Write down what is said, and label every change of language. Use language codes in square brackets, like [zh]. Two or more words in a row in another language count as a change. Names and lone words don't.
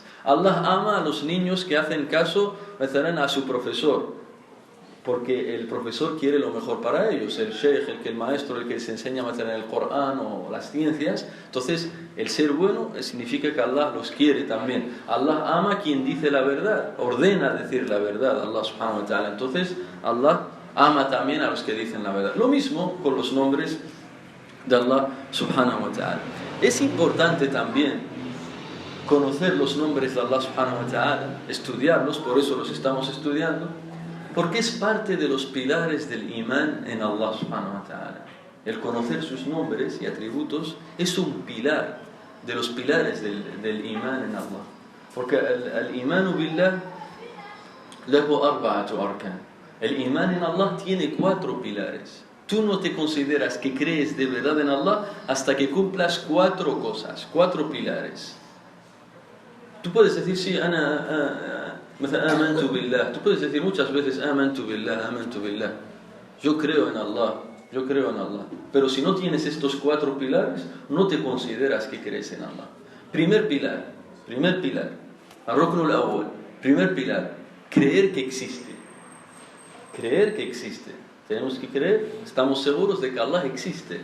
[es] Allah ama a los niños que hacen caso a su profesor, porque el profesor quiere lo mejor para ellos, el sheikh, el maestro, el que les enseña el Corán o las ciencias. Entonces el ser bueno significa que Allah los quiere también. Allah ama a quien dice la verdad, ordena decir la verdad, [ar] الله سبحانه وتعالى. [es] Entonces Allah ama también a los que dicen la verdad. Lo mismo con los nombres de Allah [ar] سبحانه وتعالى. [es] Es importante también conocer los nombres de Allah [ar] سبحانه وتعالى, [es] estudiarlos, por eso los estamos estudiando, porque es parte de los pilares del imán en Allah [ar] سبحانه وتعالى. [es] El conocer sus nombres y atributos es un pilar de los pilares del imán en Allah. Porque el [ar] إيمان بالله له أربعة أركان. [es] El imán en Allah tiene 4 pilares. Tú no te consideras que crees de verdad en Allah hasta que cumplas 4 cosas, 4 pilares. Tú puedes decir: sí, [ar] آمنت بالله. [es] Tú puedes decir muchas veces: [ar] آمنت بالله. [es] Yo creo en Allah. Pero si no tienes estos 4 pilares, no te consideras que crees en Allah. Primer pilar. [ar] الركن الأول. [es] Primer pilar. Creer que existe. Tenemos que creer, estamos seguros de que Allah existe.